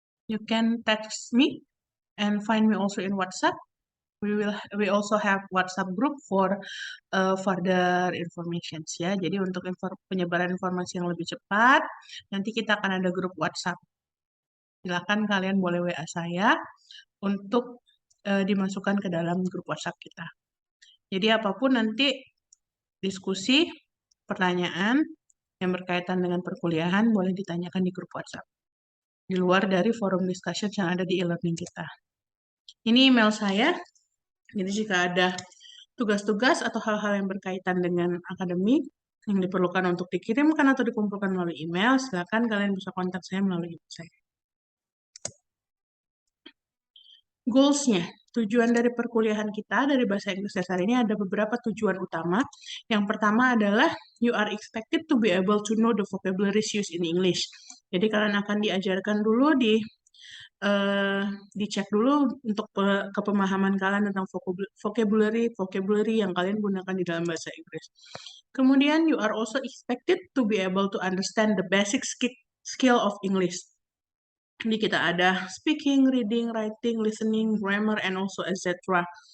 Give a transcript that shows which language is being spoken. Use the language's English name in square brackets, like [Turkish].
[English] You can text me and find me also in WhatsApp. We also have WhatsApp group for further information ya. [Indonesian] Jadi untuk penyebaran informasi yang lebih cepat, nanti kita akan ada grup WhatsApp. Silakan kalian boleh WA saya untuk dimasukkan ke dalam grup WhatsApp kita. Jadi apapun nanti diskusi, pertanyaan yang berkaitan dengan perkuliahan boleh ditanyakan di grup WhatsApp. Di luar dari forum discussion yang ada di e-learning kita. Ini email saya. Jadi jika ada tugas-tugas atau hal-hal yang berkaitan dengan akademik yang diperlukan untuk dikirimkan atau dikumpulkan melalui email, silakan kalian bisa kontak saya melalui email saya. Goals-nya, tujuan dari perkuliahan kita dari Bahasa Inggris Dasar ini ada beberapa tujuan utama. Yang pertama adalah [English] you are expected to be able to know the vocabularies used in English. [Indonesian] Jadi kalian akan diajarkan dulu dicek dulu untuk kepemahaman kalian tentang vocabulary yang kalian gunakan di dalam bahasa Inggris. Kemudian [English] you are also expected to be able to understand the basic skill of English. [Indonesian] Jadi kita ada speaking, reading, writing, listening, grammar, and also etc.